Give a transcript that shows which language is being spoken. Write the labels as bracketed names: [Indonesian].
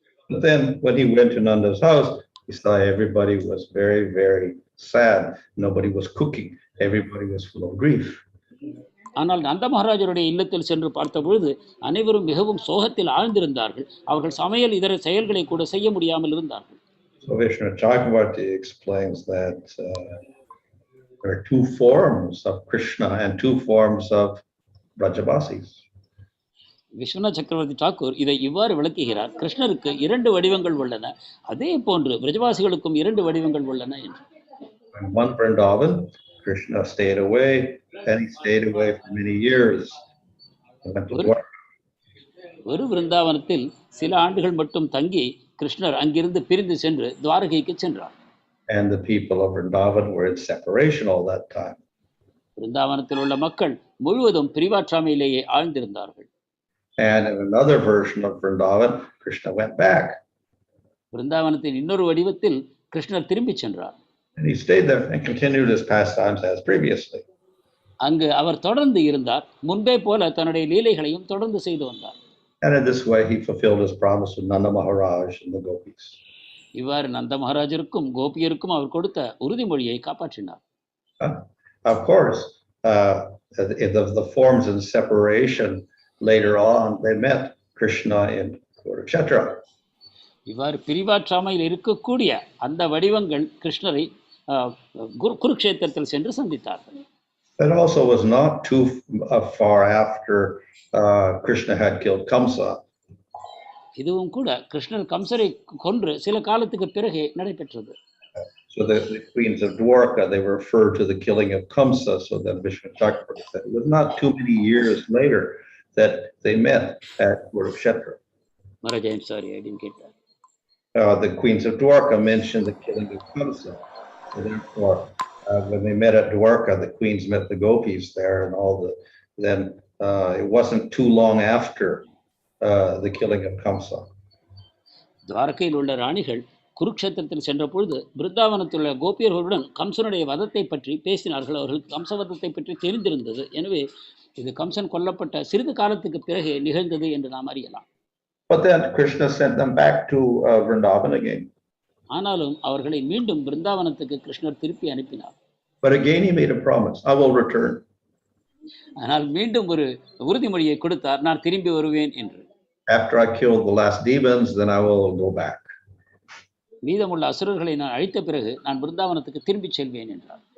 [English] But then when he went to Nanda's house, he saw everybody was very, very sad. Nobody was cooking. Everybody was full of grief. [Tamil] ஆனால் நந்த மகாராஜருடைய இல்லத்தில் சென்று பார்த்த பொழுது அனைவரும் மிகவும் சோகத்தில் ஆழ்ந்திருந்தார்கள். அவர்கள் சமையல் இதர செயல்களை கூட செய்ய முடியாமல் இருந்தார்கள். [English] So Vishnu Chakravarti explains that there are 2 forms of Krishna and 2 forms of Brajavasis. [Tamil] Viswanath சக்கரவர்த்தி டாக்கூர் இதை இவ்வாறு விளக்குகிறார், கிருஷ்ணருக்கு 2 வடிவங்கள் உள்ளன, அதே போன்று பிரஜவாசிகளுக்கும் 2 வடிவங்கள் உள்ளன என்று. [English] In one Vrindavan, Krishna stayed away, and he stayed away for many years. [Tamil] ஒரு விருந்தாவனத்தில் சில ஆண்டுகள் மட்டும் தங்கி கிருஷ்ணர் அங்கிருந்து பிரிந்து சென்று துவாரகைக்கு சென்றார். [English] And the people of Vrindavan were in separation all that time. [Tamil] விருந்தாவனத்தில் உள்ள மக்கள் முழுவதும் பிரிவாற்றாமையிலேயே ஆழ்ந்திருந்தார்கள். [English] And in another version of Vrindavan, Krishna went back. [Tamil] விருந்தாவனத்தின் இன்னொரு வடிவத்தில் கிருஷ்ணர் திரும்பி சென்றார். [English] And he stayed there and continued his pastimes as previously. [Tamil] அங்கு அவர் தொடர்ந்து இருந்தார், முன்பே போல தன்னுடைய லீலைகளையும் தொடர்ந்து செய்து வந்தார். [English] And in this way, he fulfilled his promise to Nanda Maharaj and the gopis. [Tamil] இவ்வாறு நந்த மகாராஜருக்கும் கோபியருக்கும் அவர் கொடுத்த உறுதிமொழியை காப்பாற்றினார். [English] Of course, the forms in separation later on, they met Krishna in Kurukshetra. [Tamil] இவ்வாறு பிரிவாற்றாமையில் இருக்கக்கூடிய அந்த வடிவங்கள் கிருஷ்ணரை குருக்ஷேத்திரத்தில் சென்று சந்தித்தார்கள். [English] That also was not too far after Krishna had killed Kamsa. [Tamil] இதுவும் கூட கிருஷ்ணர் கம்சரை கொன்று சில காலத்துக்கு பிறகு நடைபெற்றது. [English] So the queens of Dwaraka, they refer to the killing of Kamsa. So then Vishnu Chakravarti said it was not too many years later that they met at Kurukshetra. Maharaj, I'm sorry, I didn't get that. The queens of Dwaraka mentioned the killing of Kamsa. So therefore, when they met at Dwaraka, the queens met the gopis there, and then it wasn't too long after the killing of Kamsa. [Tamil] துவாரகையில் உள்ள ராணிகள் குருக்ஷேத்திரத்தில் சென்ற பொழுது பிருந்தாவனத்தில் உள்ள கோபியர்களுடன் கம்சனுடைய வதத்தை பற்றி பேசினார்கள். அவர்களுக்கு கம்சவதத்தை பற்றி தெரிந்திருந்தது. எனவே இது கம்சன் கொல்லப்பட்ட சிறிது காலத்துக்கு பிறகு நிகழ்ந்தது என்று நாம் அறியலாம். [English] But then Krishna sent them back to Vrindavan again. [Tamil] ஆனாலும் அவர்களை மீண்டும் பிருந்தாவனத்துக்கு கிருஷ்ணர் திருப்பி அனுப்பினார். [English] But again he made a promise, I will return. [Tamil] ஆனால் மீண்டும் ஒரு உறுதிமொழியை கொடுத்தார், நான் திரும்பி வருவேன் என்று. [English] After I kill the last demons, then I will go back. [Tamil] மீதமுள்ள அசுரர்களை நான் அழித்த பிறகு நான் பிருந்தாவனத்துக்கு திரும்பி செல்வேன் என்றார்.